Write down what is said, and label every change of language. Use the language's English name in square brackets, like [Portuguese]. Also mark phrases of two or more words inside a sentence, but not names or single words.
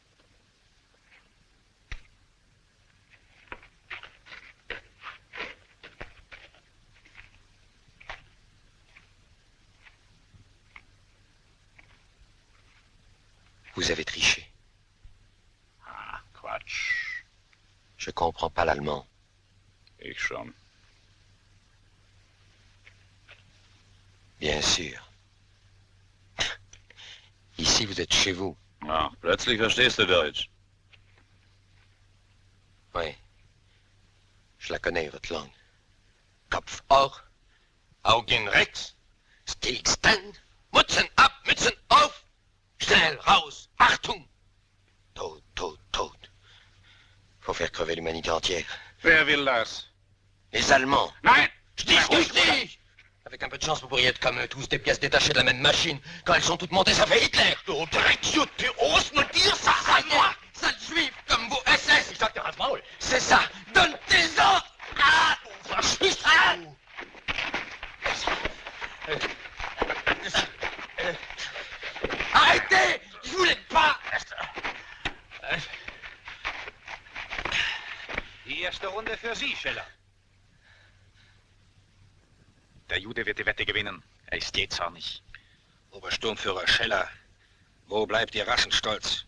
[French] Vous avez triché. [German] Ah, Quatsch. [French] Je comprends pas l'allemand. [German] Ich schon. [French] Bien sûr. Ici, vous êtes chez vous. [German] Ah, plötzlich verstehst du Deutsch. [French] Oui. Je la connais, votre langue. [German] Kopf hoch, Augen rechts, stillstand, Mützen ab, Mützen auf, schnell raus, Achtung! Tot, tot, tot. [French] Faut faire crever l'humanité entière. [German] Wer will das? [French] Les Allemands. [German] Nein! [French] Je dis ce que je dis! Avec un peu de chance, vous pourriez être comme eux, tous des pièces détachées de la même machine. Quand elles sont toutes montées, ça fait Hitler! Oh, Drecksjut, tu oses me dire ça à moi? Sale juif, comme vos SS! C'est ça! Donne tes ordres! Ah! Fasciste! Ah! Arrêtez! Je voulais pas! [German] Die erste Runde für Sie, Scheller. Der Jude wird die Wette gewinnen. Er ist jähzornig. Obersturmführer Scheller, wo bleibt Ihr Rassenstolz?